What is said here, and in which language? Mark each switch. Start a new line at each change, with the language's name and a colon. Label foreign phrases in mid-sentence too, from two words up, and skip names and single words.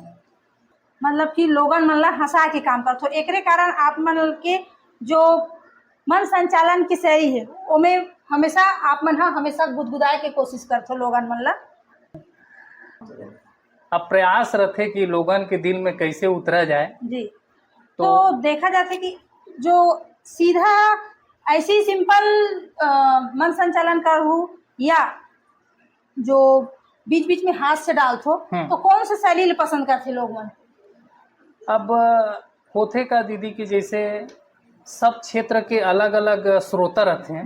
Chhattisgarhi: मतलब कि लोगन मन ला हंसा के काम करथो, एकरे कारण आप मन के जो मन संचालन की शैली है ओमे हमेशा आप मन हमेशा गुदगुदाए के कोशिश करथो लोगन मन ला। अब प्रयास रखे कि लोगन के दिल में कैसे उतरा जाए। जी। तो देखा जाता है कि जो सीधा ऐसी सिंपल मन संचालन करूँ या जो बीच बीच में हाथ से डालथो, तो कौन सा शैली पसंद करते लोग मन? अब होते का दीदी कि जैसे सब क्षेत्र के अलग अलग श्रोता रहते हैं।